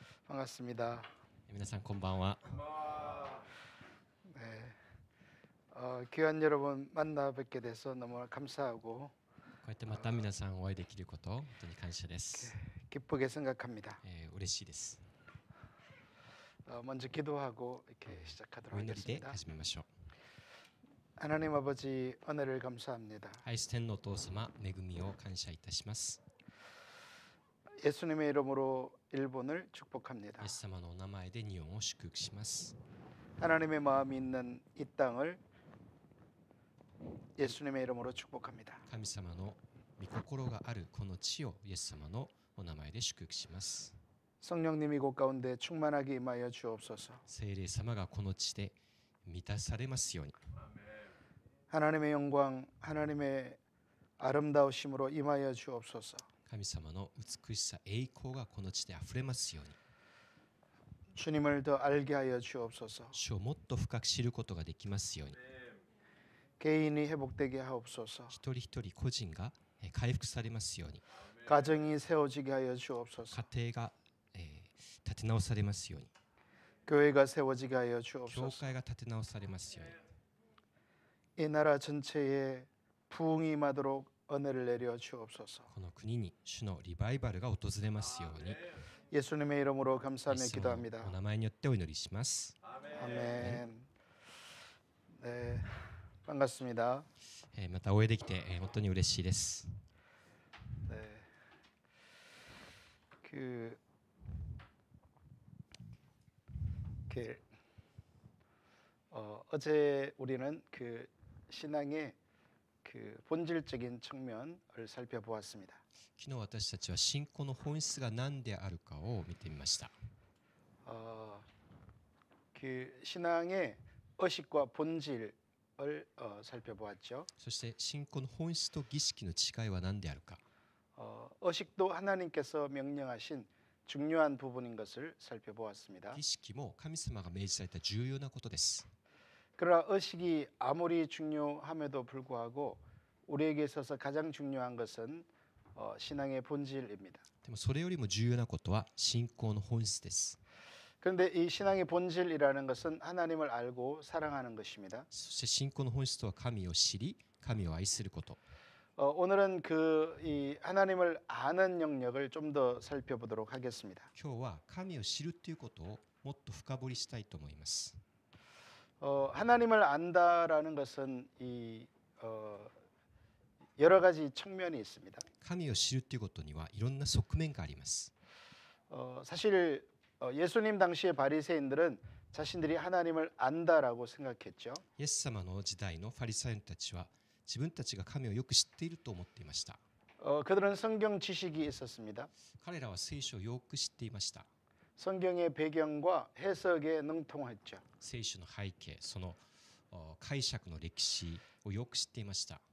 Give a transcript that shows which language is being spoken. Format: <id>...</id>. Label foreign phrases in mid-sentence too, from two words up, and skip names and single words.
<ko>반갑습니다.</ko> <ja>皆さんこんばんは。</ja> <ko>네, 귀한 여러분 만나 뵙게 돼서 너무 감사하고</ko> <ja>こうやってまた皆さんお会いできること本当に感謝です。</ja> <ko>기쁘게 생각합니다.</ko> <ja>嬉しいです。</ja> <ko>먼저 기도하고 이렇게 시작하도록</ko> <ja>お祈りで</ja> <ko>하겠습니다.</ko> <ja>始めましょう。</ja> <ko>하나님 아버지 은혜를 감사합니다.</ko> <ja>愛す天のお父様、恵みを感謝いたします。</ja> <ko>예수님의 이름으로 일본을 축복합니다.</ko> <ja>イエス様のお名前で日本を祝福します。</ja> <ko>하나님의 마음이 있는 이 땅을 예수님의 이름으로 축복합니다.</ko> <ja>神様の御心があるこの地をイエス様のお名前で祝福します。</ja> <ko>성령님이 곳 가운데 충만하게 임하여 주옵소서.</ko> <ja>聖霊様がこの地で満たされますように。</ja> <ko>하나님의 영광, 하나님의 아름다우심으로 임하여 주옵소서.</ko> <ja>神様の美しさ、栄光がこの地であふれますように。</ja> <ko>주님을 더 알게 하여 주옵소서.</ko> <ja>主をもっと深く知ることができますように。</ja> <ko>개인이 회복되게 하옵소서.</ko> <ja>一人一人個人が回復されますように。</ja> <ko>가정이 세워지게 하여 주옵소서.</ko> <ja>家庭が立て直されますように。</ja> <ko>교회가 세워지게 하여</ko> <ja>教</ja> <ko>주옵소서.</ko> <ja>会が立て直されますように。</ja> <ko>이 나라 전체에 부흥이 임하도록 은혜를 내려 주옵소서.</ko> <ja>この国に主のリバイバルが訪れますように。</ja> <ko>예수님의 이름으로</ko> <ja>イエ</ja> <ko>감사하며</ko> <ja>ス様</ja> <ko>기도합니다.</ko> <ja>のお名前によってお祈りします。</ja> <ko>아멘. 네, 반갑습니다.</ko> <ja>またお会いできて本当に嬉しいです。</ja> <ko>네, 그 이렇게 어제 우리는 그 신앙의 그 본질적인 측면을 살펴보았습니다.</ko> <ja>昨日私たちは信仰の本質が何であるかを見てみました。</ja> <ko>그 신앙의 의식과 본질을 살펴보았죠.</ko> <ja>そして信仰の本質と儀式の違いは何であるか。</ja> <ko>의식도 하나님께서 명령하신 중요한 부분인 것을 살펴보았습니다.</ko> <ja>儀式も神様が命じられた重要なことです。</ja> <ko>그러나 의식이 아무리 중요함에도 불구하고 우리에게 있어서 가장 중요한 것은 신앙의 본질입니다.</ko> <ja>でもそれよりも重要なことは信仰の本質です。</ja> <ko>그런데 이 신앙의 본질이라는 것은 하나님을 알고 사랑하는 것입니다.</ko> <ja>そして信仰の本質とは神を知り、神を愛すること。</ja> <ko>오늘은 이 하나님을 아는 영역을 좀 더 살펴보도록 하겠습니다.</ko> <ja>今日は神を知るということをもっと深掘りしたいと思います。</ja> <ko>하나님을 안다라는 것은 여러 가지 측면이 있습니다.</ko> <ja>神を知るということにはいろんな側面があります。</ja> <ko>사실 예수님 당시의 바리새인들은 자신들이 하나님을 안다라고 생각했죠.</ko> <ja>イエス様の時代のファリサイ人たちは自分たちが神をよく知っていると思っていました。</ja> <ko>그들은 성경 지식이 있었습니다.</ko> <ja>彼らは聖書をよく知っていました。</ja> <ko>성경의 배경과 해석에 능통했죠.</ko> <ja>聖書の背景、その解釈の歴史をよく知っていました。</ja>